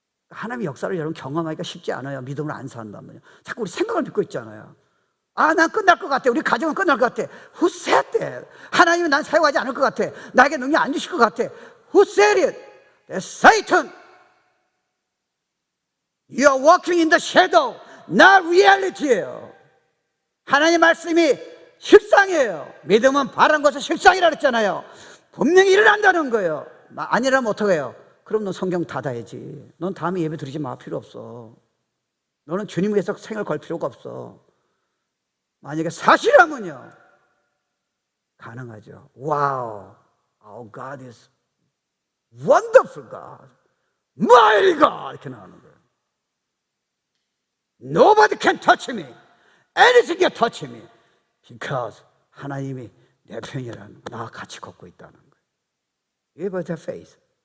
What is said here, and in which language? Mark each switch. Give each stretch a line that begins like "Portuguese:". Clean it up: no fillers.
Korean: 하나님의 역사를 여러분 경험하기가 쉽지 않아요. 믿음을 안 산다면요. 자꾸 우리 생각을 믿고 있잖아요. 난 끝날 것 같아. 우리 가정은 끝날 것 같아.
English: Who said that?
Korean: 하나님은 난 사용하지 않을 것 같아. 나에게 능력 안 주실 것 같아.
English: Who said it? That's Satan. You are walking in the shadow, not reality예요.
Korean: 하나님의 말씀이 실상이에요. 믿음은 바른 것은 실상이라 그랬잖아요. 분명히 일어난다는 거예요. 아니라면 어떻게 해요? 그럼 넌 성경 닫아야지. 넌 다음에 예배 드리지 마. 필요 없어. 너는 주님 위해서 생을 걸 필요가 없어. 만약에 사실이라면요, 가능하죠.
English: 와우, our God is wonderful God, mighty God
Korean: 이렇게 나오는 거예요.
English: Nobody can touch me, anything can touch me, because
Korean: 하나님이 내 편이라는 거, 나와 같이 걷고 있다는 거예요. 이게 바로
English: the faith.